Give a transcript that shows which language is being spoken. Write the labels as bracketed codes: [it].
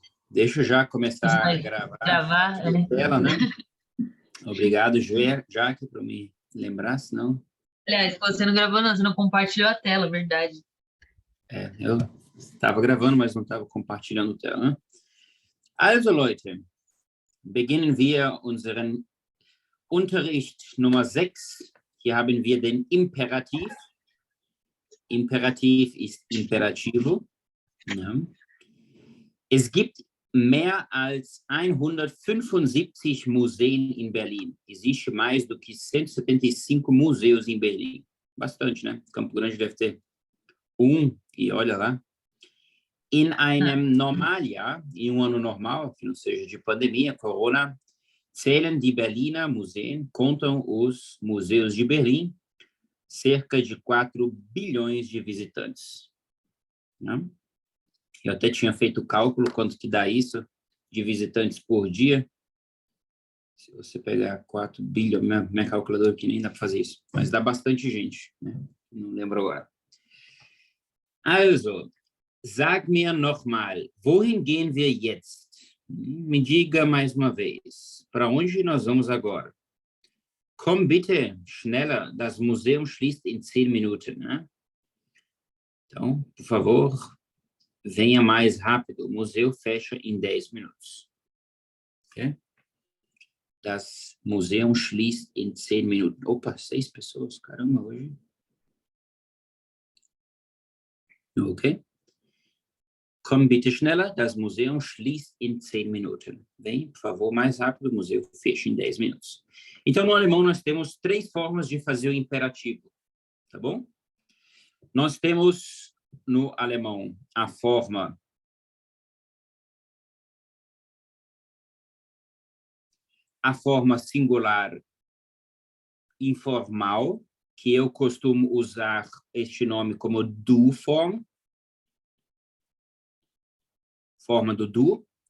[pt] Deixa eu já começar a Vai gravar. gravar? A tela, né? Obrigado, Jaque, por me lembrar, senão... Aliás, você não gravou, não, você não compartilhou a tela, verdade. Eu estava gravando, mas não estava compartilhando a tela, né? [de] Also, Leute, beginnen wir unseren Unterricht Nummer 6. Hier haben wir den Imperativ. Imperativ ist Imperativo. Ja. Es gibt mehr als 175 Museen [pt] em Berlim. Existe mais do que 175 museus em Berlim. Bastante, né? Campo Grande deve ter e olha lá. [de] In einem Normaljahr, [pt] em ano normal, que não seja de pandemia, Corona, [de] zählen die Berliner Museen, [pt] contam os museus de Berlim, cerca de 4 bilhões de visitantes. Né? Eu até tinha feito o cálculo, quanto que dá isso de visitantes por dia. Se você pegar 4 bilhões, minha calculadora aqui nem dá para fazer isso, mas dá bastante gente, né? Não lembro agora. [de] Also, sag mir nochmal, wohin gehen wir jetzt? [pt] Me diga mais uma vez, para onde nós vamos agora? [de] Komm bitte schneller, das Museum schließt in 10 Minuten. [pt] Né? Então, por favor, venha mais rápido, o museu fecha em 10 minutos. Okay? [de] Das Museum schließt in 10 Minuten. [pt] Opa, 6 pessoas, caramba, hoje. Ok? [de] Komm bitte schneller, das Museum schließt in 10 Minuten. [pt] Vem, por favor, mais rápido, o museu fecha em 10 minutos. Então, no alemão, nós temos 3 formas de fazer o imperativo, tá bom? Nós temos, no alemão, a forma singular informal, que eu costumo usar este nome como du-form, forma do du.